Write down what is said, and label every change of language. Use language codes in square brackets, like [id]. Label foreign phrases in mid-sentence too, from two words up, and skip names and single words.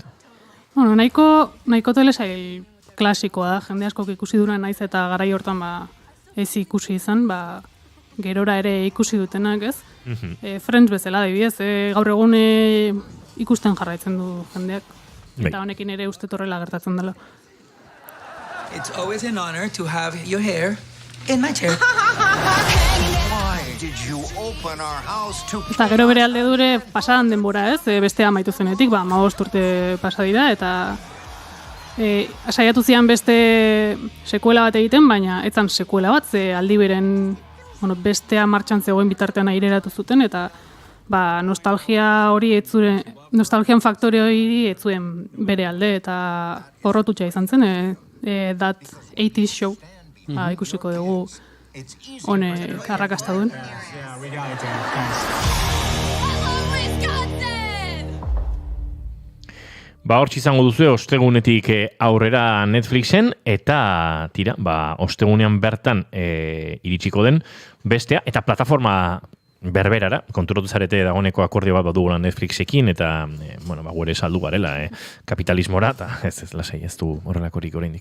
[eu] Nahiko telesail klasikoa da, jende askok ikusi duna naiz eta garai hortan ez ikusi izan, gerora ere ikusi dutenak, ez? Friends bezala, adibidez, gaur egun ikusten jarraitzen du jendeak. Eta honekin ere uste horrela gertatzen dela. [en] It's always an honor to have your hair in my chair. [eu] Eta gero bere alde dure pasadan denbora, ez? Bestea amaitu zenetik, 15 urte pasa dira, eta saiatu zian beste sekuela bat egiten, baina etzan sekuela bat, ze aldi beren bestea martxan zegoen bitartean aireratu zuten, eta nostalgia hori nostalgian faktore hori ez zuen bere alde, eta porrotutxa izan zen, that 80s show, ikusiko dugu honek arrakasta duen. Hortz izango duzu ostegunetik aurrera Netflixen, eta ostegunean bertan iritsiko den bestea, eta plataforma berberara, konturatu zarete dagoeneko akordio bat badugula Netflixekin, eta gure saldu garela kapitalismora, eta ez lasai, ez du horrelakorik oraindik.